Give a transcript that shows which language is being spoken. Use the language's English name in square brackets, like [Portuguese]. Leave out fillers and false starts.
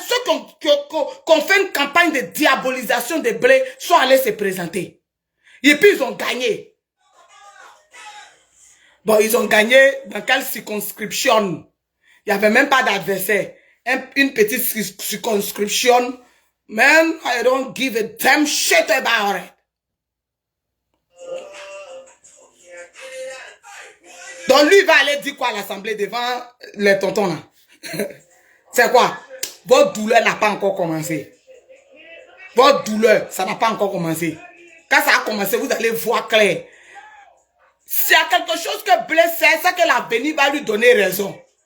[French] Ceux qui ont fait une campagne de diabolisation de Blé sont allés se présenter. Et puis, ils ont gagné. Bon, ils ont gagné dans quelle circonscription? Il n'y avait même pas d'adversaire. Une petite circonscription. [English] Man, I don't give a damn shit about it. [French] Donc lui va aller dire quoi à l'Assemblée devant les tontons là? C'est quoi? Votre douleur n'a pas encore commencé. Votre douleur, ça n'a pas encore commencé. Quand ça a commencé, vous allez voir clair. S'il y a quelque chose que Blé sait, c'est que l'avenir va lui donner raison.